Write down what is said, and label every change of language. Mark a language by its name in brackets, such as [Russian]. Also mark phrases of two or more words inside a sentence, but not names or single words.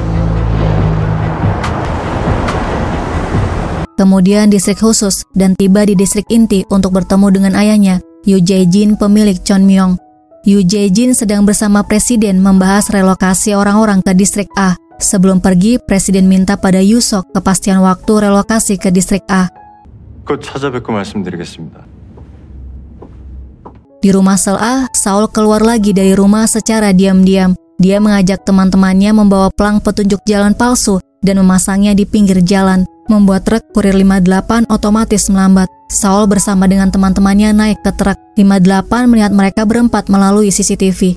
[Indonesian] Kemudian distrik khusus dan tiba di distrik inti untuk bertemu dengan ayahnya, Yoo Jae-jin, pemilik Chonmyong. Yoo Jae-jin sedang bersama presiden membahas relokasi orang-orang ke distrik A. Sebelum pergi, presiden minta pada Yusok kepastian waktu relokasi ke distrik A. [Korean] 곧 찾아뵙고 말씀드리겠습니다. [Indonesian] Di rumah Sol A, Saul keluar lagi dari rumah secara diam-diam. Dia mengajak teman-temannya membawa pelang petunjuk jalan palsu dan memasangnya di pinggir jalan, membuat truk kurir 58 otomatis melambat. Saul bersama dengan teman-temannya naik ke truk. 58 melihat mereka berempat melalui CCTV.